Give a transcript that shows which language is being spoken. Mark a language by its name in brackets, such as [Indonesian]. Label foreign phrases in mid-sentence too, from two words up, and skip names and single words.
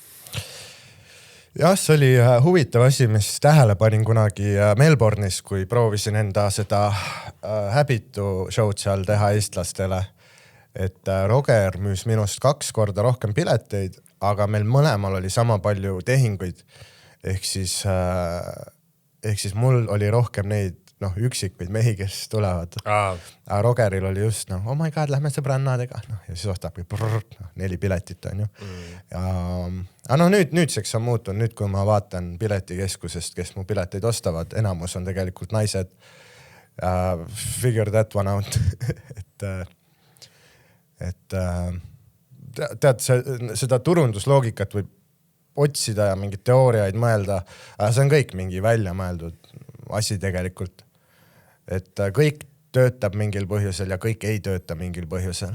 [Estonian] Jah, see oli huvitav asi, mis tähele panin kunagi Melbourne'is, kui proovisin enda seda häbitu show'd seal teha eestlastele. Et Roger müüs minust 2 korda rohkem pileteid, aga meil mõlemal oli sama palju tehinguid. Ehk siis mul oli rohkem neid üksikuid mehi, kes tulevad. Aga Rogeril oli just, [English] oh my god, [Estonian] lähme sõbrannadega. Ja siis ostabki 4 piletit on ju. Aga nüüdseks on muutunud. Nüüd, kui ma vaatan piletikeskusest, kes mu pileteid ostavad, enamus on tegelikult naised. [English] Figure that one out. [Estonian] Tead, seda turundusloogikat võib otsida ja mingid teooriaid mõelda. See on kõik mingi välja mõeldud asi tegelikult. Et kõik töötab mingil põhjusel ja kõik ei tööta mingil põhjusel.